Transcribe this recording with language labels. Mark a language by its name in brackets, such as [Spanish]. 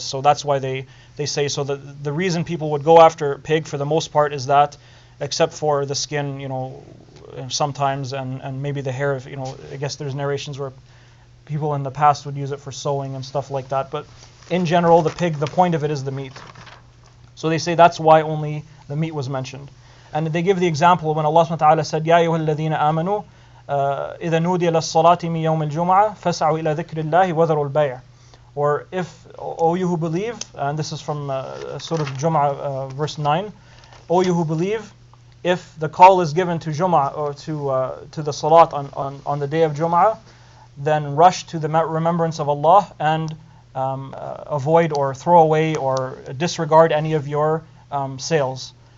[English] So that's why they say, so the reason people would go after pig for the most part is that, except for the skin, sometimes, and maybe the hair, I guess there's narrations where people in the past would use it for sewing and stuff like that. But in general, the pig, the point of it is the meat. So they say that's why only the meat was mentioned. And they give the example when Allah subhanahu wa ta'ala said, [Arabic] يَا أَيُّهَا الَّذِينَ آمَنُوا إِذَا نُودِيَ لَلصَّلَاةِ مِنْ يَوْمِ الْجُمْعَةِ فَاسْعَوْا إِلَى ذِكْرِ اللَّهِ وَذَرُوا الْبَيْعَ. [English] Or if, O you who believe, and this is from Surah Jum'ah, verse 9, O you who believe, if the call is given to Jum'ah or to the Salat on the day of Jum'ah, then rush to the remembrance of Allah and avoid or throw away or disregard any of your sales.